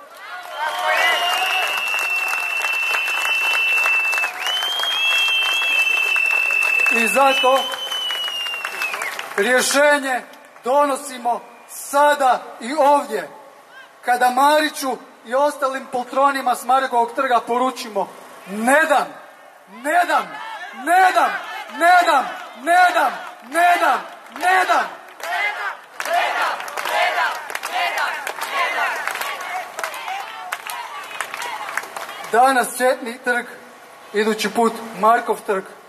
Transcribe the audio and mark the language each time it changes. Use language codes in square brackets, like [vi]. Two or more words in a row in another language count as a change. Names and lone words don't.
[hr] I zato rješenje donosimo sada i ovdje. Kada Mariću i ostalim poltronima s Markovog trga poručimo ne dam, ne dam, ne dam, ne dam, ne dam, ne dam, ne dam. Danas Cvjetni trg, idući put Markov trg.